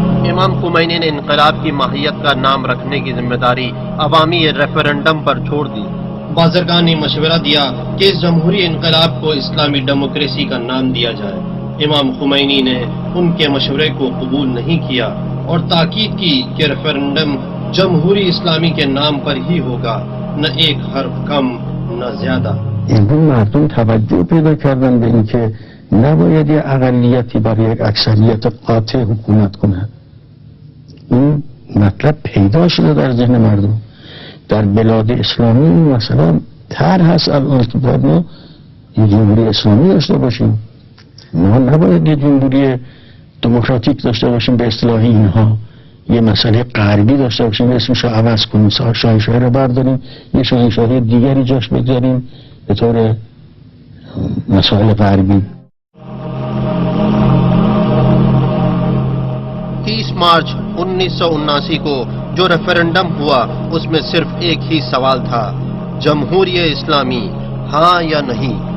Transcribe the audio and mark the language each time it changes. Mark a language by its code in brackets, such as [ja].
[ur] امام خمینی نے انقلاب کی ماہیت کا نام رکھنے کی ذمہ داری عوامی ریفرنڈم پر چھوڑ دی۔ بازرگان نے مشورہ دیا کہ اس جمہوری انقلاب کو اسلامی ڈیموکریسی کا نام دیا جائے۔ امام خمینی نے ان کے مشورے کو قبول نہیں کیا اور تاکید کی کہ ریفرنڈم جمہوری اسلامی کے نام پر ہی ہوگا، نہ ایک حرف کم نہ زیادہ۔ [fa] امروز مردم توجه پیدا کردن به اینکه نباید یه اقلیتی برای یک اکثریت قاطع حکومت کنه. این مطلب پیدا شده در ذهن مردم. در بلاد اسلامی مثلا طرح هست الان که باید ما یه جمهوری اسلامی داشته باشیم، ما نباید یه جمهوری دموکراتیک داشته باشیم به اصطلاح اینها، یه مسئله غربی داشته باشیم اسمش رو عوض کنیم، شاهنشاهی رو برداریم یه شاهنشاهی دیگری جاش بگذاریم به طور مسائل غربی. [ur] 30 مارچ 1979 کو جو ریفرنڈم ہوا اس میں صرف ایک ہی سوال تھا، جمہوری اسلامی ہاں یا نہیں۔